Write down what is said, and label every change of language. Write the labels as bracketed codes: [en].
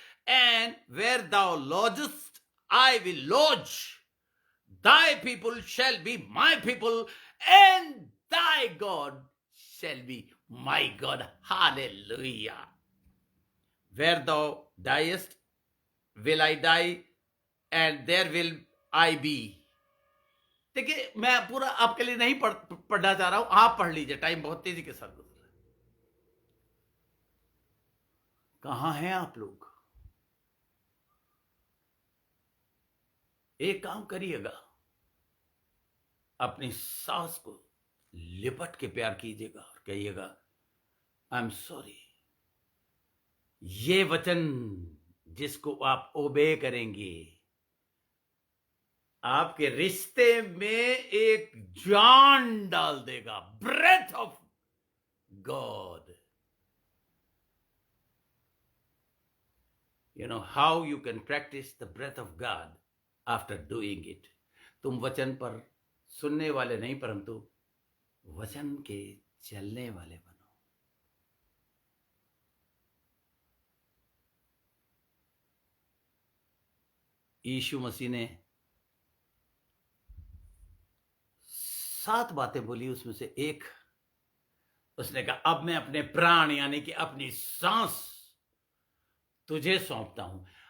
[en] And where thou lodgest, I will lodge. Thy people shall be my people, and thy God shall be my God. Hallelujah. Where thou diest, will I die, and there will I be. [hi] देखिए, मैं पूरा आपके लिए नहीं पढ़ना चाह रहा हूं, आप पढ़ लीजिए, टाइम बहुत तेजी के साथ गुजर रहा है। कहां हैं आप लोग? एक काम करिएगा, अपनी सास को लिपट के प्यार कीजिएगा और कहिएगा, आई एम सॉरी। ये वचन जिसको आप ओबे करेंगे, आपके रिश्ते में एक जान डाल देगा। [en] Breath of God. You know how you can practice the breath of God after doing it. [hi] तुम वचन पर सुनने वाले नहीं, परंतु वचन के चलने वाले बनो। यीशु मसीह ने 7 बातें बोली, उसमें से एक उसने कहा, अब मैं अपने प्राण यानी कि अपनी सांस तुझे सौंपता हूं।